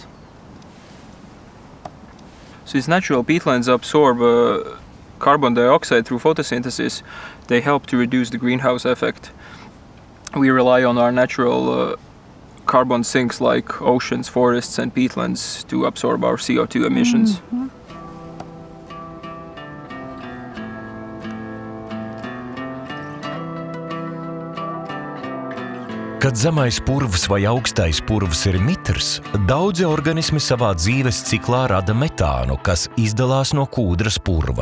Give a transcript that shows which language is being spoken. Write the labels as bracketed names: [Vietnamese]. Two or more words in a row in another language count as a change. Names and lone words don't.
[English] So these natural peatlands absorb carbon dioxide through photosynthesis. They help to reduce the greenhouse effect. We rely on our natural carbon sinks like oceans, forests and peatlands to absorb our CO2 emissions. Mm-hmm. [Latvian] Kad zemais purvs vai augstais purvs ir mitrs, daudzi organismi savā dzīves ciklā rada metānu, kas izdalās no kūdras purva.